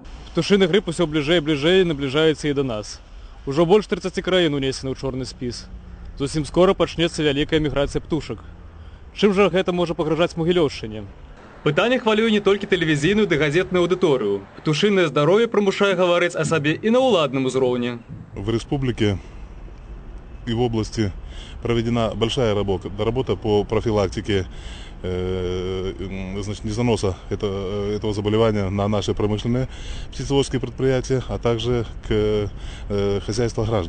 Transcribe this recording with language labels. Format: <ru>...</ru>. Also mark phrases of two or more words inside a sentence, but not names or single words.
<be>Птушыны грып усё бліжэй і бліжэй набліжаецца і да нас. Ужо больш 30 краін унесены ў чорны спіс. Зусім скора пачнецца вялікая міграцыя птушак. Чым жа гэта можа пагражаць Могілёўшчыне? Пытанне хвалюе не толькі тэлевізійную ды газетную аўдыторыю. Птушынае здароўе прымушае гаварыць о сабе і на ўладным узроўні.</be> <ru>В республике и в области проведена большая работа по профилактике незаноса этого заболевания на наши промышленные птицеводческие предприятия, а также к хозяйству граждан.</ru>